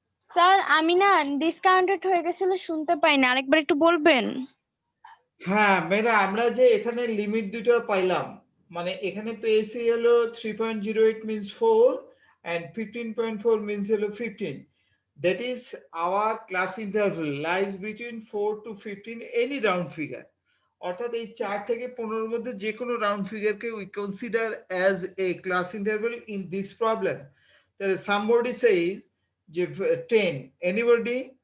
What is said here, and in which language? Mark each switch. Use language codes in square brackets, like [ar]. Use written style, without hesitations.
[bn] Sir আমি না discounted হয়ে গেছিল, শুনতে পাই না, আরেকবার একটু বলবেন? হ্যাঁ মেয়েরা, আমরা যে এখানে লিমিট দুটো পাইলাম, মানে এখানে পেয়েছি হলো 3.08 [en] means 4 and 15.4 means [bn] হলো 15. [en] That is our class interval lies between 4 to 15 any round figure. [bn] অর্থাৎ এই 4 থেকে 15-র মধ্যে যে কোনো round ফিগারকে [en] we consider as a class interval in this problem. তাহলে somebody says যে 10, anybody?